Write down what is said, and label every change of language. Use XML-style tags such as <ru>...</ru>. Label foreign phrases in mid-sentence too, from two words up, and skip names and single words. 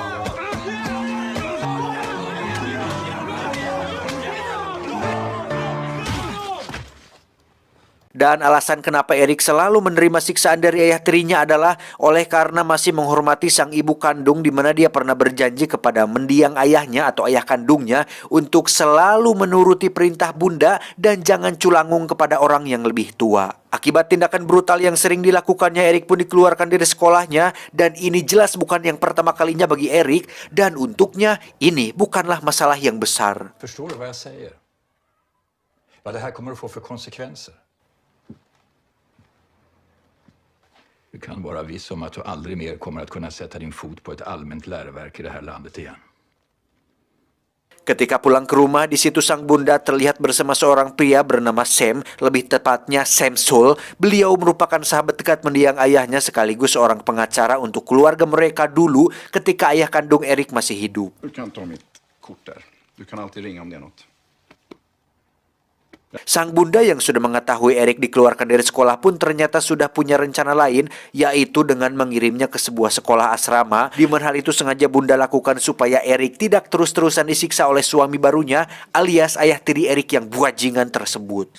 <id>Dan alasan kenapa Erik selalu menerima siksaan dari ayah tirinya adalah oleh karena masih menghormati sang ibu kandung, di mana dia pernah berjanji kepada mendiang ayahnya atau ayah kandungnya untuk selalu menuruti perintah bunda dan jangan culangung kepada orang yang lebih tua. Akibat tindakan brutal yang sering dilakukannya, Erik pun dikeluarkan dari sekolahnya, dan ini jelas bukan yang pertama kalinya bagi Erik, dan untuknya ini bukanlah masalah yang besar.</id> <sv>Förstår du vad jag säger? Vad det här kommer att få för konsekvenser? Du kan vara viss om att du aldrig mer kommer att kunna sätta din fot på ett allmänt läroverk i det här landet igen.</sv> <id>Ketika pulang ke rumah, di situ sang bunda terlihat bersama seorang pria bernama Sam, lebih tepatnya Samsul. Beliau merupakan sahabat dekat mendiang ayahnya sekaligus seorang pengacara untuk keluarga mereka dulu ketika ayah kandung Erik masih hidup.</id> <sv>Du kan ta mitt kort där. Du kan alltid ringa om det är något.</sv> <id>Sang bunda yang sudah mengetahui Erik dikeluarkan dari sekolah pun ternyata sudah punya rencana lain, yaitu dengan mengirimnya ke sebuah sekolah asrama, di mana hal itu sengaja bunda lakukan supaya Erik tidak terus-terusan disiksa oleh suami barunya, alias ayah tiri Erik yang buajingan tersebut.</id>